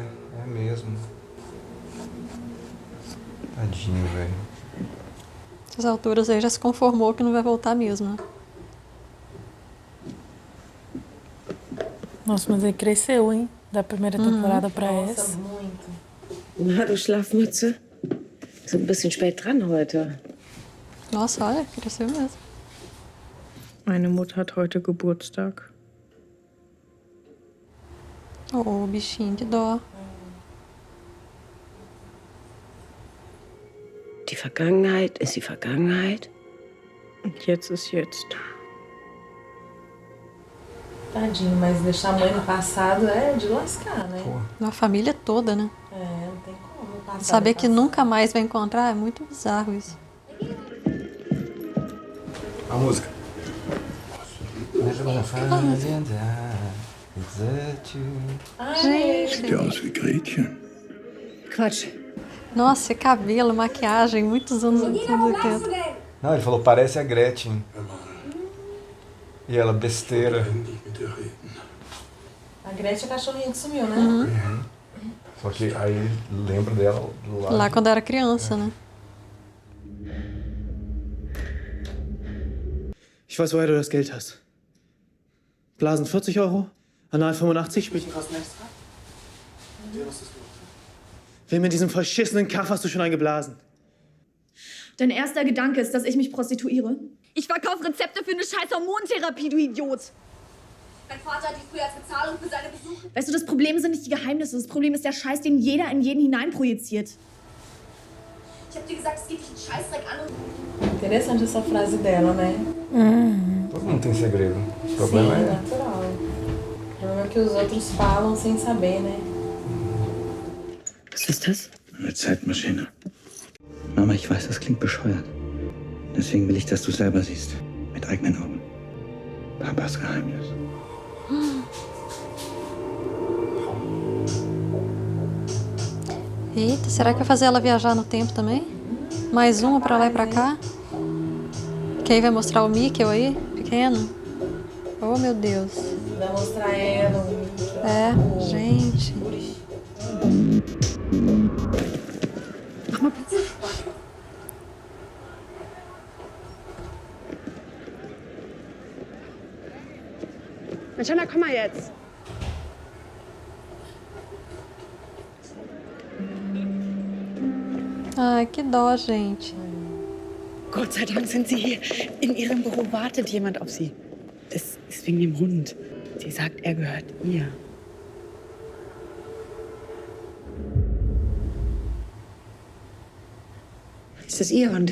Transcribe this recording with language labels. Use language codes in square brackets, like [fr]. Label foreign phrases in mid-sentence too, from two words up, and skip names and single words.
[pt] É mesmo. Tadinho, velho. Essas alturas aí já se conformou que não vai voltar mesmo, né? Nossa, mas ele cresceu, hein? Da primeira temporada pra Nossa, essa. muito. [de] Na, du Schlafmütze. Sind ein bisschen spät dran heute. [pt] Nossa, olha, cresceu mesmo. [de] Meine Mutter hat heute Geburtstag. [pt] Ô, bichinho, que dó. [de] Die Vergangenheit ist die Vergangenheit. Und jetzt ist jetzt. [pt] Tadinho, mas deixar a mãe no passado é de lascar, né? A família toda, né? É, não tem como passar. Saber no que passado. nunca mais vai encontrar é muito bizarro isso. A música. Ai, Gente, [de] Sieht aus wie Gretchen. Quatsch. [pt] nossa, cabelo, maquiagem, muitos anos 80. Não, ele falou, parece a Gretchen. E ela, besteira. [de] Endlich mit ihr reden. [pt] a Gretchen é a cachorrinha que sumiu, né? Só que aí ele lembra dela do lado. Lá quando era criança, né? [de] Ich weiß, woher du das Geld hast. Blasen 40 €, Anal 85, Spielchen kosten extra. Wem in diesem verschissenen Kaff hast du schon eingeblasen? Dein erster Gedanke ist, dass ich mich prostituiere? Ich verkaufe Rezepte für eine scheiß Hormontherapie, du Idiot! Mein Vater hat die früher als Bezahlung für seine Besuche. Weißt du, das Problem sind nicht die Geheimnisse. Das Problem ist der Scheiß, den jeder in jeden hineinprojiziert. Ich hab dir gesagt, es geht dich einen Scheißdreck an. [pt] Interessante essa frase dela, né? Todo mundo tem segredo. O problema Sim, é. natural. O problema é que os outros falam sem saber, né? [de] Was ist das? Eine Zeitmaschine. Mama, ich weiß, das klingt bescheuert. Deswegen will ich, dass du selber siehst. Mit eigenen Augen. Papas Geheimnis. [pt] Eita, será que vai fazer ela viajar no tempo também? Mais uma pra lá e pra cá? Que aí vai mostrar o Mickey aí, pequeno? Oh, meu Deus. Vai mostrar ela, É, gente. [de] Jana, komm mal jetzt. [pt] Ai, que dó, gente. [de] Gott sei Dank sind Sie hier. In Ihrem Büro wartet jemand auf Sie. Das ist wegen dem Hund. Sie sagt, er gehört ihr. Ist das Ihr Hund?